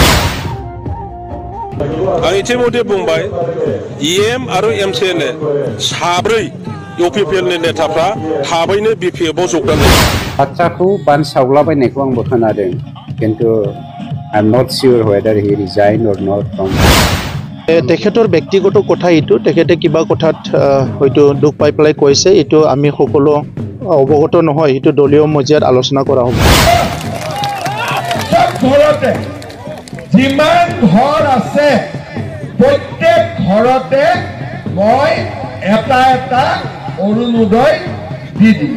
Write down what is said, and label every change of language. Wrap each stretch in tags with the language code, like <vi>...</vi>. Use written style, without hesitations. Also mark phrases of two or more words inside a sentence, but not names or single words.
<brx>आं इतिमध्य बुंबाय इएम आरो एमसिएलए साब्रै इउपिपिएलनि नेताफ्रा थाबैनो बिपिएफआव जगदान जादों। बाथ्राखौ बानसावलाबायनायखौ आंबो खोनादों, किन्तु</brx> <en>I am not sure whether he resign or not from.</en> <as>তেখেতৰ ব্যক্তিগত কথা এইটো, তেখেতে কিবা কথাত হয়তো দুখ পাই পেলাই কৈছে, এইটো আমি সকলো অৱগত নহয়, এইটো দলীয় মজিয়াত আলোচনা কৰা হ'ব। ঘৰতে যিমান ঘৰ আছে প্ৰত্যেক ঘৰতে মই এটা এটা অৰুণোদয় দি দিম।</as>